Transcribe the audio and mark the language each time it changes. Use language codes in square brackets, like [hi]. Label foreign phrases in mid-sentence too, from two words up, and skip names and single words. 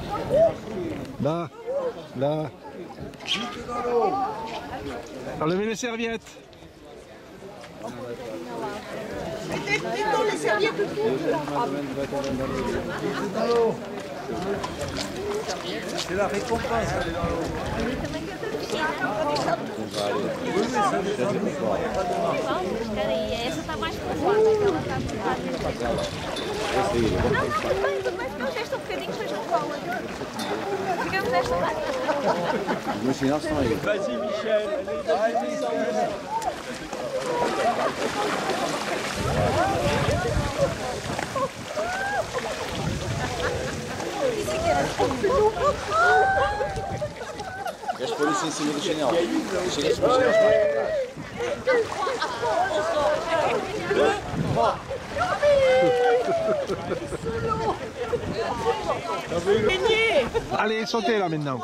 [fr] Là, là. Enlevez les serviettes. Mettons les serviettes autour. C'est la récompense. [pt] Essa tá mais pesada, aquela tá pesada. Não, tudo bem, não resta um bocadinho, depois não cola. Ficamos nesta lá. Os sinais estão aí. [fr] Vas-y, Michel. [pt] Queres pôr isso em cima do chinelo? Chegas para os [fr] Allez, sautez là maintenant.